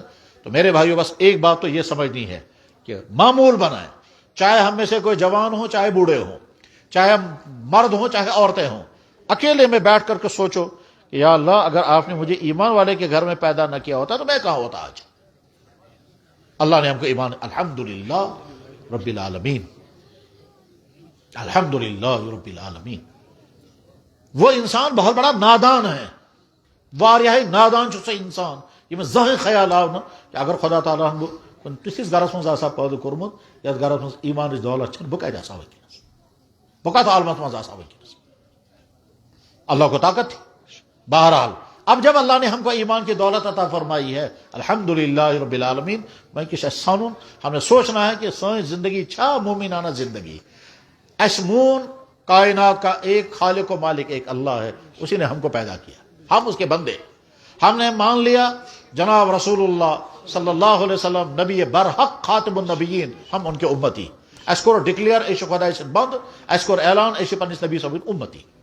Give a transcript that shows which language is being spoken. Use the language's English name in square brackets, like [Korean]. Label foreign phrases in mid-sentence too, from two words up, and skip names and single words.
[Urdu] تو میرے بھائیو بس ایک بات تو یہ سمجھنی ہے کہ معمول بنائیں، چاہے ہم میں سے کوئی جوان ہو، چاہے بوڑھے ہوں، چاہے مرد ہوں، چاہے عورتیں ہوں، اکیلے میں بیٹھ کر کے سوچو کہ یا اللہ اگر آپ نے مجھے ایمان والے کے گھر میں پیدا نہ کیا ہوتا تو میں کہاں ہوتا آج. اللہ نے ہم کو ایمان، الحمدللہ رب العالمین، الحمدللہ رب العالمین. وہ انسان بہت بڑا نادان ہے، [Kashmiri] واریاہ نادان چھُ سُہ انسان ییٚمِس زٕہٕنۍ خیال آو نہٕ کہ اگر خدا تعالیٰ ہن بہٕ تِتھِس گرس منٛز آسہا پٲدٕ کوٚرمُت یتھ گرس منٛز ایمانٕچ دولت چھنہٕ، بہٕ کتہِ آسہا وٕنکیٚنس، بہٕ کتھ عالمس منٛز آسہا وٕنکیٚنس. [Urdu] اللہ کو طاقت تھی. بہرحال اب جب اللہ نے ہم کو ایمان کی دولت عطا فرمائی ہے، الحمدللہ رب العالمین، میں کچھ سنن، ہم نے سوچنا ہے کہ [Kashmiri] سٲنۍ زندگی چھا مومنانہ زندگی. [Urdu] اس مون کائنات کا ایک خالق و مالک ایک اللہ ہے، اسی نے ہم کو پیدا کیا، ہم اس کے بندے. ہم نے مان لیا جناب رسول اللہ صلی اللہ علیہ وسلم نبی برحق خاتم النبیین، ہم ان کے امتی. اس کو [Kashmiri] ڈکلیئر ایش خدا سن بند، [Urdu] اس کو [Kashmiri] اعلان ایش پنس نبی صاحب امتی.